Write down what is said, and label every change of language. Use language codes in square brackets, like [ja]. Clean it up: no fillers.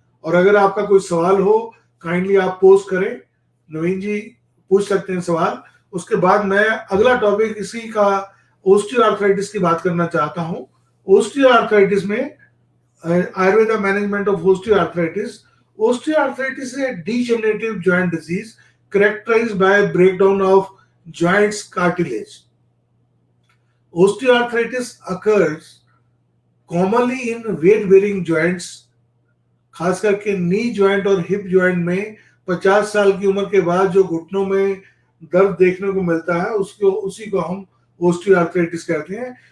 [hi] और अगर आपका कोई सवाल हो, काइंडली आप पोस्ट करें, नवीन जी पूछ सकते हैं सवाल। उसके बाद मैं अगला टॉपिक इसी का ओस्टियोआर्थराइटिस की बात करना चाहता हूं। ओस्टियोआर्थराइटिस में Ayurveda management of osteoarthritis. [en] Osteoarthritis is a degenerative joint disease characterized by breakdown of joints cartilage. Osteoarthritis occurs commonly in weight-bearing joints, [hi] खास करके नी ज्वाइंट और हिप ज्वाइंट में 50 साल की उम्र के बाद जो घुटनों में दर्द देखने को मिलता है, उसी को हम ओस्टियोआर्थराइटिस कहते हैं।